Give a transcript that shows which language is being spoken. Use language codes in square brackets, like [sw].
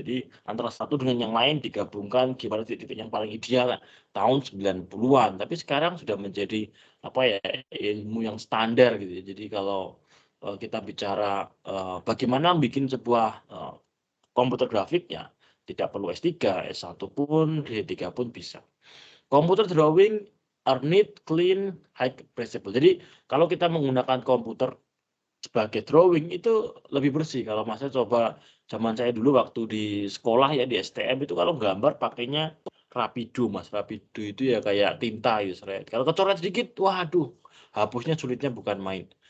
[id] Jadi antara satu dengan yang lain digabungkan gimana titik-titik yang paling ideal tahun 90-an. Tapi sekarang sudah menjadi apa ya, ilmu yang standar gitu ya. Jadi kalau kita bicara bagaimana bikin sebuah komputer grafik, ya tidak perlu S3, S1 pun, D3 pun bisa. [en] Komputer drawing are neat, clean, high precisable. [id] Jadi kalau kita menggunakan komputer sebagai drawing itu lebih bersih. Kalau Masnya coba zaman saya dulu waktu di sekolah ya di STM itu kalau gambar pakainya Rapido, Mas. Rapido itu ya kayak tinta gitu. Kalau kecoret sedikit, waduh, hapusnya sulitnya bukan main.